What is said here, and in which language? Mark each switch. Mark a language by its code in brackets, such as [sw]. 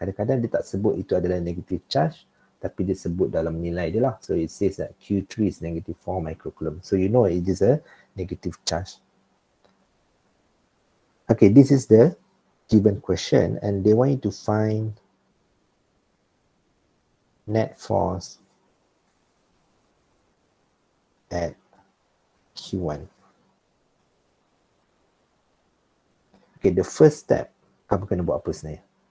[ms] Kadang-kadang dia tak sebut itu adalah negative charge, tapi dia sebut dalam nilai dia lah. [en] So it says that Q3 is negative 4 microcoulomb. So you know it is a negative charge. Okay, this is the given question and they want you to find net force at Q1. [ms] Okay, [en] the first step, [ms] kamu kena buat apa sebenarnya?